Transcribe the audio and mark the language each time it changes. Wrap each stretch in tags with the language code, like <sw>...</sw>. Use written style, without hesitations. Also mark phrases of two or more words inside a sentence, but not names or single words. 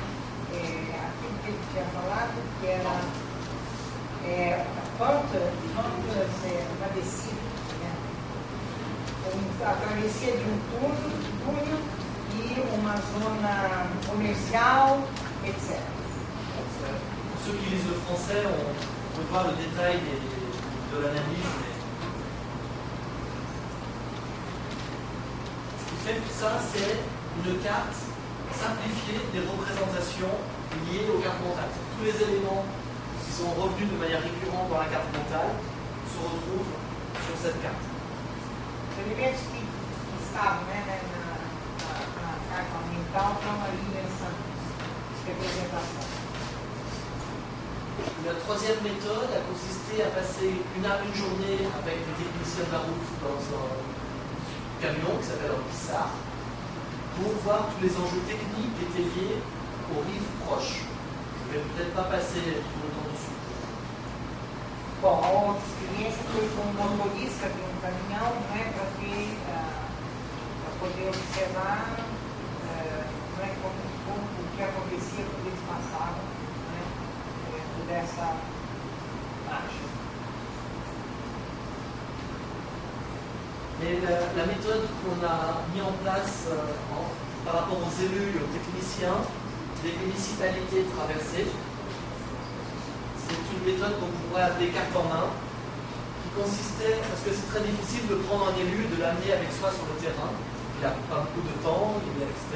<pt>Aquilo que ele tinha falado, que era uma descida, né? A travessia de um túnel e uma zona comercial, etc.</pt> <fr>Pour ceux qui lisent le français, on peut voir le détail de l'analyse. Ce qui fait tout ça, c'est une carte simplifiée des représentations liées aux cartes mentales. Tous les éléments qui sont revenus de manière récurrente dans la carte mentale se retrouvent sur cette carte.</fr> <pt>Os elementos que estavam, né, na carta mental estão ali nessa representação.</pt> <fr>La troisième méthode a consisté à passer une journée avec des techniciens de la route dans un camion qui s'appelle un Pissard pour voir tous les enjeux techniques qui étaient liés aux rives proches. Je ne vais peut-être pas passer tout le temps dessus.</fr> <pt>Bom, a outra experiência foi com um motorista de um caminhão, né, para poder observar né, o que acontecia quando eles passavam, né, dessa marcha.</pt> <fr>Mais la méthode qu'on a mis en place par rapport aux élus et aux techniciens des municipalités traversées, c'est une méthode qu'on pourrait appeler carte en main, qui consistait, parce que c'est très difficile de prendre un élu et de l'amener avec soi sur le terrain, il n'a pas beaucoup de temps, etc.</fr>